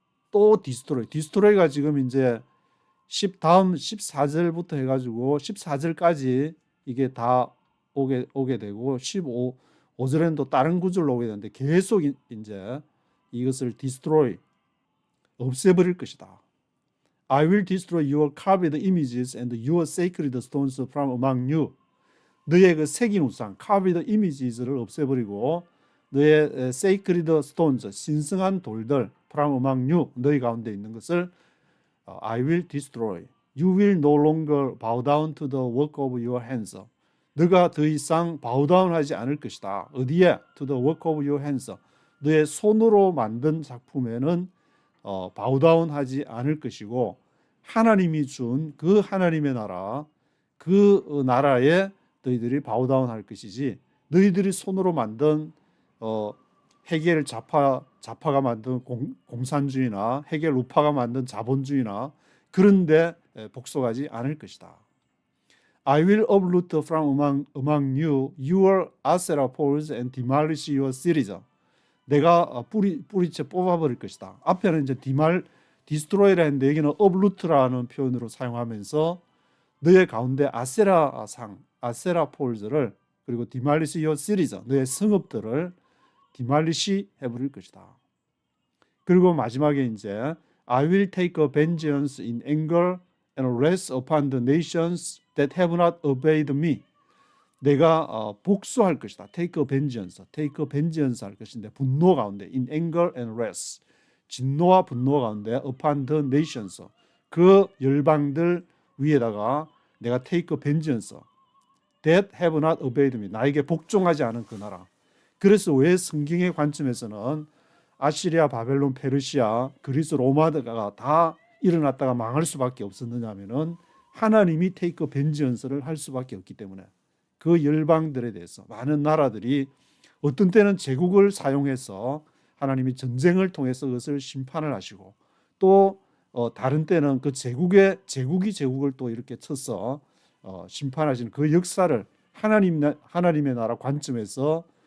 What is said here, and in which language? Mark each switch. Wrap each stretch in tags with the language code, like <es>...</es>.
<ko>또 디스트로이가 지금 이제 다음 14절부터 해가지고 14절까지 이게 다 오게 되고 15절에는 또 다른 구절로 오게 되는데 계속 이제 이것을 디스트로이, 없애버릴 것이다.</ko> <en>I will destroy your carved images and your sacred stones from among you.</en> <ko>너의 그 새긴 우상,</ko> <en>carved images</en> <ko>를 없애버리고 너의</ko> <en>sacred stones,</en> <ko>신성한 돌들,</ko> <en>from among you,</en> <ko>너희 가운데 있는 것을</ko> <en>I will destroy. You will no longer bow down to the work of your hands.</en> <ko>너가 더 이상</ko> <en>bow down</en> <ko>하지 않을 것이다. 어디에?</ko> <en>To the work of your hands.</en> <ko>너의 손으로 만든 작품에는</ko> <en>bow down</en> <ko>하지 않을 것이고, 하나님이 준 그 하나님의 나라, 그 나라에 너희들이 bow down 할 것이지, 너희들이 손으로 만든 헤겔 좌파가 만든 공산주의나 헤겔 우파가 만든 자본주의나 그런데 복속하지 않을 것이다.</ko> <en>I will uproot from among you your Asherah poles and demolish your cities.</en> <ko>내가 뿌리채 뽑아버릴 것이다. 앞에는 이제 디스트로이라 했는데 여기는 uproot라는 표현으로 사용하면서 너의 가운데 아세라 폴즈를, 그리고</ko> <en>demolish your cities,</en> <ko>너의 성읍들을 디말리시 해버릴 것이다. 그리고 마지막에 이제</ko> <en>I will take a vengeance in anger and wrath upon the nations that have not obeyed me.</en> <ko>내가 복수할 것이다.</ko> <en>take a vengeance</en> <ko>할 것인데 분노 가운데</ko> <en>in anger and wrath,</en> <ko>진노와 분노 가운데</ko> <en>upon the nations,</en> <ko>그 열방들 위에다가 내가</ko> <en>take a vengeance that have not obeyed me,</en> <ko>나에게 복종하지 않은 그 나라. 그래서 왜 성경의 관점에서는 아시리아, 바벨론, 페르시아, 그리스, 로마가 다 일어났다가 망할 수밖에 없었느냐 하면은 하나님이 테이크 벤지언스를 할 수밖에 없기 때문에, 그 열방들에 대해서 많은 나라들이 어떤 때는 제국을 사용해서 하나님이 전쟁을 통해서 그것을 심판을 하시고, 또 다른 때는 그 제국이 제국을 또 이렇게 쳐서 심판하시는 그 역사를 하나님의 나라 관점에서</ko>